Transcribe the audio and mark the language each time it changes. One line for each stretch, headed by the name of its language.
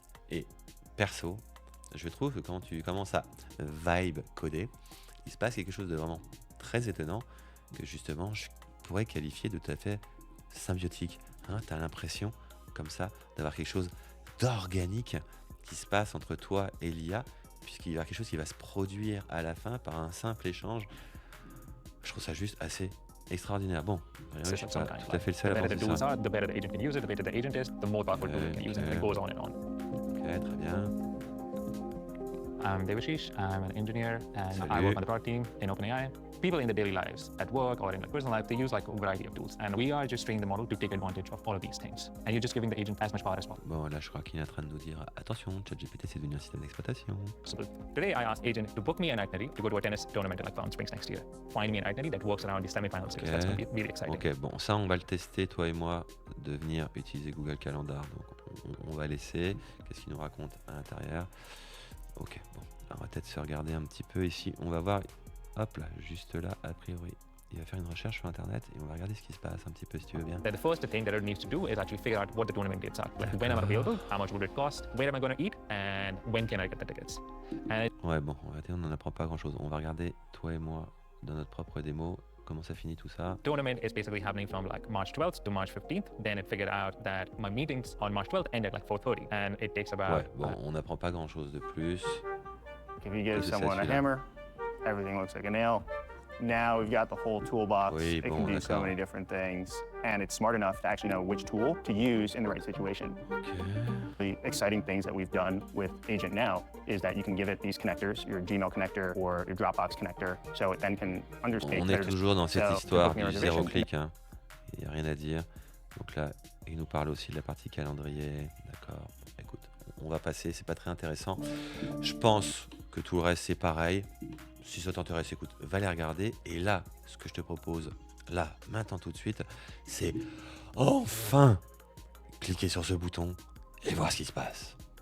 French: Et perso, je trouve que quand tu commences à vibe coder, il se passe quelque chose de vraiment très étonnant que justement je pourrais qualifier de tout à fait symbiotique. Hein, tu as l'impression comme ça d'avoir quelque chose d'organique qui se passe entre toi et l'IA, puisqu'il y a quelque chose qui va se produire à la fin par un simple échange. Je trouve ça juste assez extraordinaire. Bon, je suis pas tout à fait le seul à penser ça.
English: The better the agent can use it, the better the agent is, the more powerful the tool can use it, and it goes on and on.
French: Ok, très bien.
English: I'm Devashish. I'm an engineer, and I
French: Salut.
English: work on the product team in OpenAI. People in their daily lives, at work or in their personal life, they use like a variety of tools, and we are just training the model to take advantage of all of these things. And you're just giving the agent as much power as possible.
French: Bon, là, je crois qu'il est en train de nous dire attention, ChatGPT, c'est devenu un système d'exploitation.
English: Today, I asked agent to book me an itinerary to go to a tennis tournament in like Palm Springs next year. Find me an itinerary that works around the semifinal series. That's going to be really exciting.
French: Ok, bon, ça, on va le tester, toi et moi, de venir utiliser Google Calendar. Donc, on va laisser. Qu'est-ce qu'il nous raconte à l'intérieur? Ok, bon, alors, on va peut-être se regarder un petit peu ici. On va voir, hop là, juste là, a priori. Il va faire une recherche sur Internet et on va regarder ce qui se passe un petit peu, si tu veux bien.
English: That the first thing that it needs to do is actually figure out what the tournament dates are. Like when am I available, how much would it cost, where am I going to eat, and when can I get the tickets. And
French: Ouais, bon, en réalité, on n'en apprend pas grand-chose. On va regarder, toi et moi, dans notre propre démo, comment ça finit tout ça.
English: tournament is basically happening from like March 12th to March 15th. Then it figured out that my meetings on March 12th end at like 4:30, and it takes about
French: Ouais, bon, on n'apprend pas grand-chose de plus.
English: If you give
French: Qu'est-ce que c'est,
English: someone a
French: celui-là?
English: hammer, everything looks like a nail. Now we've got the whole toolbox.
French: Oui,
English: It
French: bon,
English: can do so
French: d'accord.
English: many different things, and it's smart enough to actually know which tool to use in the right situation. The exciting things that we've done with Agent Now is that you can give it these connectors, your Gmail connector or your Dropbox connector, so it then can understand.
French: On est toujours dans cette histoire du zéro clic. clic. Hein. Il n'y a rien à dire. Donc là, il nous parle aussi de la partie calendrier. D'accord. Écoute, on va passer. C'est pas très intéressant. Je pense que tout le reste, c'est pareil. Si ça t'intéresse, écoute, va les regarder. Et là, ce que je te propose, là, maintenant, tout de suite, c'est enfin cliquer sur ce bouton et voir ce qui se passe.